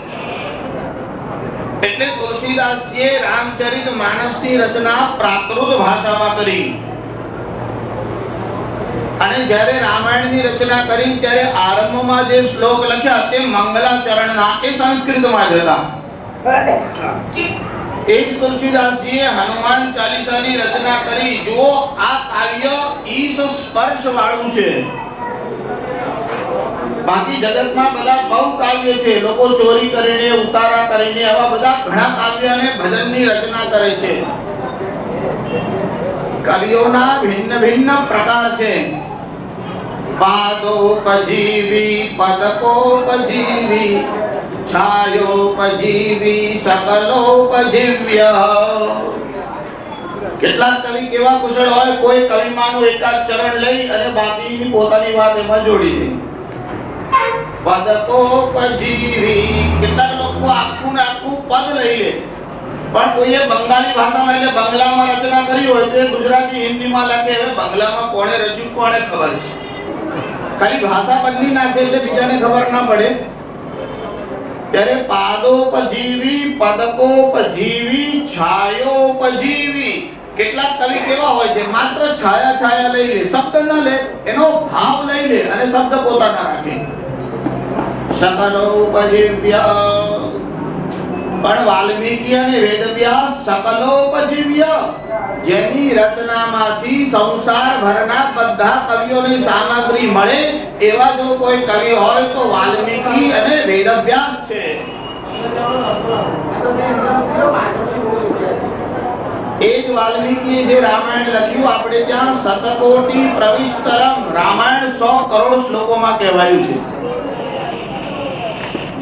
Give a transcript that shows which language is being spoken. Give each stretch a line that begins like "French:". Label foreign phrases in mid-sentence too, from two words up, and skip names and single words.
Gujarati: એટલે તુલસીદાસજીએ રામચરિતમાનસની રચના પ્રાકૃત ભાષામાં કરી અને જ્યારે રામાયણની રચના કરી ત્યારે આરંભમાં જે શ્લોક લખ્યા તે મંગલાચરણના એ સંસ્કૃતમાં જ હતા। એ જ તુલસીદાસજીએ હનુમાન ચાલીસાની રચના કરી। જુઓ આ કાવ્ય ઈશ સ્પર્શ વાળું છે। બાકી જગત માં બડા બહુ કાવ્ય છે, લોકો ચોરી કરીને ઉતારા કરીને આવા બડા ઘણા કાવ્ય ને ભજન ની રચના કરે છે। કવિયોના ભિન્ન-ભિન્ન પ્રકાર છે। પાદોપજીવી, પદકોપજીવી, છાયોપજીવી, સકલોપજીવ્ય। કેટલાક કવિ કેવા કુશળ હોય, કોઈ કવિમાંનું એકાદ ચરણ લઈ અને બાકીની પોતાની વાત એમાં જોડી દે। પદકોપજીવી, કેટલાક લોકો આખું ને આખું પદ લઈ લે, પણ કોઈએ બંગાળી ભાષામાં એટલે બંગલામાં રચના કરી હોય તો ગુજરાતી હિન્દીમાં લખે। હવે બંગલામાં કોણે રચ્યું કોણે ખબર છે, ખાલી ભાષા બદલી નાખે એટલે બીજાને ખબર ના પડે। ત્યારે પાદોપજીવી, પદકોપજીવી, છાયોપજીવી, કેટલાક કવિ કેવા હોય છે માત્ર છાયા છાયા લઈ લે, શબ્દ ન લે, એનો ભાવ લઈ લે અને શબ્દ પોતાના રાખે। સકલોપજીવ્ય, પણ વાલ્મીકિ અને વેદવ્યાસ સકલોપજીવ્ય, જેની રચનામાંથી સંસાર भરના બધા કવિઓની સામગ્રી મળે એવા જો કોઈ કવિ હોય તો વાલ્મીકि અને વેદવ્યાસ છે। એજ વાલ્મીકિએ જે રામાયણ લખ્યું આપણે ત્યાં શતકોટી પ્રવિસ્તરમ, રામાયણ 100 કરોડ શ્લોકોમાં કહેવાયું છે।